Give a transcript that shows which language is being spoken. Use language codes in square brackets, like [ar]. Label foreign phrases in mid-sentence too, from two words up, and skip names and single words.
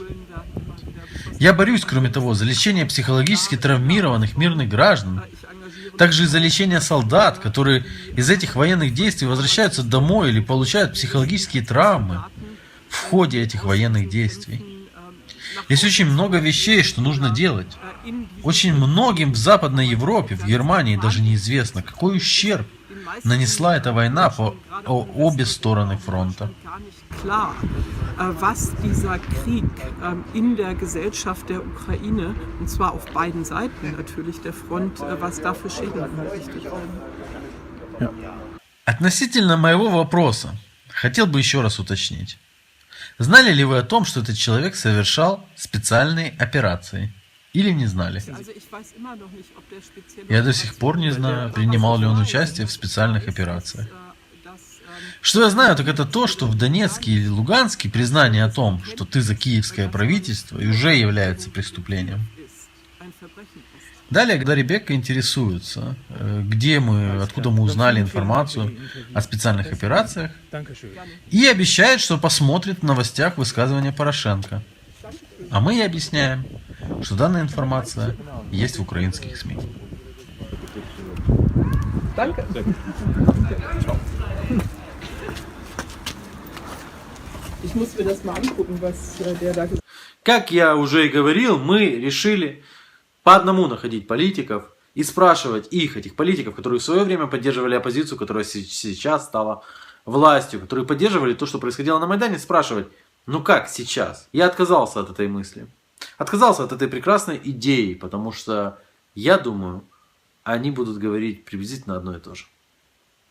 [ru] Я борюсь, кроме того, за лечение психологически травмированных мирных граждан, также и за лечение солдат, которые из этих военных действий возвращаются домой или получают психологические травмы в ходе этих военных действий. Есть очень много вещей, что нужно делать. Очень многим в Западной Европе, в Германии даже неизвестно, какой ущерб нанесла эта война по обе стороны фронта. [de] Gar nicht klar, was dieser Krieg in der Gesellschaft der Ukraine, und zwar auf beiden Seiten natürlich der Front, was da für Schäden angerichtet werden. [ru] Относительно моего вопроса, хотел бы еще раз уточнить. Знали ли вы о том, что этот человек совершал специальные операции? Или не знали? [de] Also ich weiß immer noch nicht, ob der spezielle [ru] Я до сих пор не знаю, принимал ли он участие в специальных операциях. [de] dass [ru] Что я знаю, так это то, что в Донецке или Луганске признание о том, что ты за киевское правительство, и уже является преступлением. [de] ist ein Verbrechen ist. [ru] Далее, когда Ребекка интересуется, откуда мы узнали информацию о специальных операциях, и обещает, что посмотрит в новостях высказывания Порошенко. А мы ей объясняем, что данная информация есть в украинских СМИ. [de] Danke. Ich muss mir das mal angucken, was der da gesagt hat. [ru] Как я уже и говорил, мы решили по одному находить политиков и спрашивать их, этих политиков, которые в свое время поддерживали оппозицию, которая сейчас стала властью, которые поддерживали то, что происходило на Майдане, спрашивать, ну как сейчас? Я отказался от этой мысли. Отказался от этой прекрасной идеи, потому что, я думаю, они будут говорить приблизительно одно и то же.